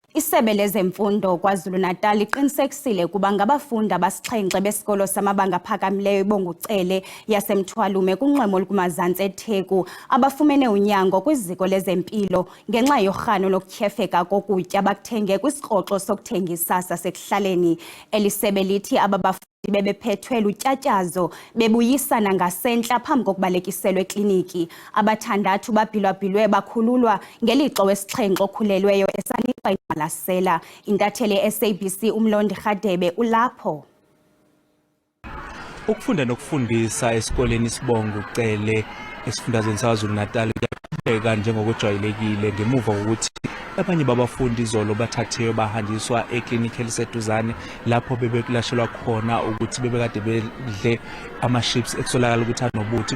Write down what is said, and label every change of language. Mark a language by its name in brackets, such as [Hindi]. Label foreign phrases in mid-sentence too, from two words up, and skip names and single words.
[Xhosa] Isebe lezemfundo KwaZulu-Natal liqinisekisile ukuba ngabafundi abasixhenxe besikolo samabanga aphakamileyo iBongucele yaseMthwalume kunxwemo olukumazantsi eTheku abafumene unyango kwiziko lezempilo ngenxa yorhano lokutyhefeka kokutya bakuthenge kwisikroxo sokuthengisa sasekuhlaleni. Elisebe lithi aba bafundi bebephethwe lutyatyazo bebuyisana ngasentla phambi kokubalekiselwa ekliniki. Abathandathu babhilwa-bhilwe bakhululwa ngelixa wesixhenxe okhulelweyo esanikwa ingqwalasela. Intatheli SABC uMlondi Rhadebe ulapho. [Zulu] Ukufunda nokufundisa esikoleni iSibongucele esifundazweni saKwaZulu-Natal kuyaqhubeka njengokujwayelekile ngemuva kokuthi abanye babafundi izolo bathathwe bahanjiswa eklinikhi eliseduzane lapho bebekulashelwa khona ukuthi bebekade bedle ama-chips ekusolakala ukuthi anobuthi.